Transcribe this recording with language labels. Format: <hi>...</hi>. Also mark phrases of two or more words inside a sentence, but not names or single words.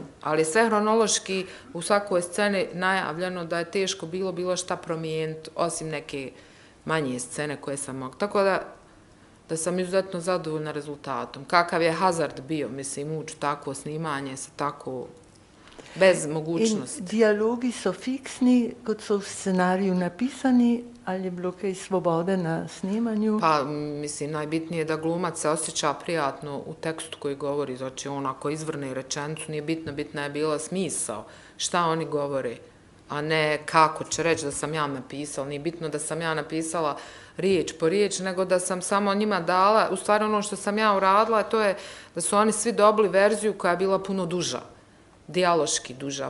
<bs>Ali sve hronološki u svakoj sceni najavljeno da je teško bilo šta promijeniti, osim neke manje scene koje sam mogla. Tako da sam izuzetno zadovoljna rezultatom. Kakav je hazard bio, mislim, ući takvo snimanje sa tako bez mogućnosti.</bs> <sl>In dialogi so fiksni, kot so v scenariju napisani, ali je bilo kaj svobode na snimanju?</sl> <bs>Pa, mislim, najbitnije je da glumac se osjeća prijatno u tekstu koji govori, znači on ako izvrne rečenicu, nije bitno, bitna je bila smisao, šta oni govore, a ne kako će reći da sam ja napisala. Nije bitno da sam ja napisala riječ po riječ, nego da sam samo njima dala, u stvari ono što sam ja uradila, to je da su oni svi dobili verziju koja je bila puno duža, dijaloški duža.</bs>